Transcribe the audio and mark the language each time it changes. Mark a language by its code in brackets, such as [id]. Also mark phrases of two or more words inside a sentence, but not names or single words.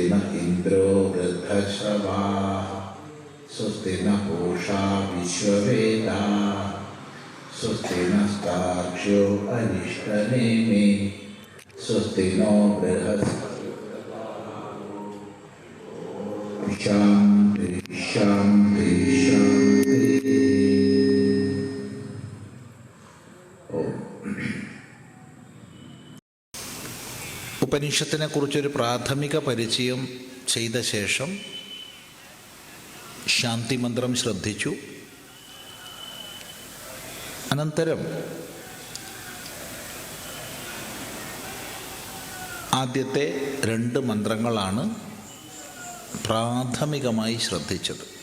[sa] न इन्द्रो वृद्धश्रवाः स्वस्ति न पूषा विश्ववेदाः स्वस्ति नस्तार्क्ष्यो अरिष्टनेमि स्वस्ति नो बृहस्पतिर्दधातु शान्ति शान्ति शान्ति। [ml] ഉപനിഷത്തിനെ കുറിച്ചൊരു പ്രാഥമിക പരിചയം ചെയ്ത ശേഷം ശാന്തി മന്ത്രം ശ്രദ്ധിച്ചു. അനന്തരം ആദ്യത്തെ 2 മന്ത്രങ്ങളാണ് പ്രാഥമികമായി ശ്രദ്ധിച്ചത്.